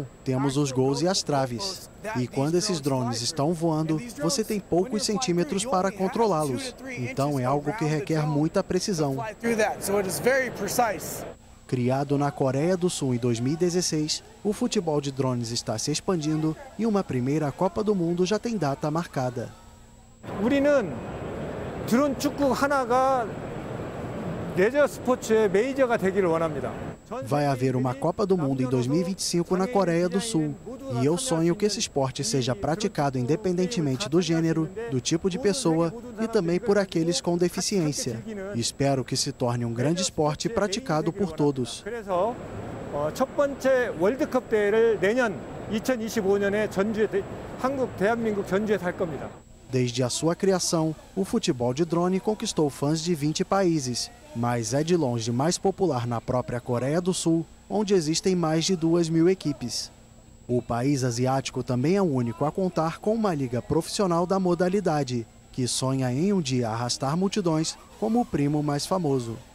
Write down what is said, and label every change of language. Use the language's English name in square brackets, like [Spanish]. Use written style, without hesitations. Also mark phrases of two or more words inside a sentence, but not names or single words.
[Portuguese] Temos os gols e as traves. E quando esses drones estão voando, você tem poucos centímetros para controlá-los. Então é algo que requer muita precisão. Criado na Coreia do Sul em 2016, o futebol de drones está se expandindo e uma primeira Copa do Mundo já tem data marcada. [Korean] 우리는 드론 축구 하나가 레저 스포츠의 메이저가 되기를 원합니다. [Portuguese] Vai haver uma Copa do Mundo em 2025 na Coreia do Sul. E eu sonho que esse esporte seja praticado independentemente do gênero, do tipo de pessoa e também por aqueles com deficiência. Espero que se torne um grande esporte praticado por todos. [Korean] 그래서 첫 번째 월드컵 대회를 내년 2025년에 한국 대한민국 전주에서 할 겁니다. [Portuguese] Desde a sua criação, o futebol de drone conquistou fãs de 20 países, mas é de longe mais popular na própria Coreia do Sul, onde existem mais de 2.000 equipes. O país asiático também é o único a contar com uma liga profissional da modalidade, que sonha em um dia arrastar multidões como o primo mais famoso.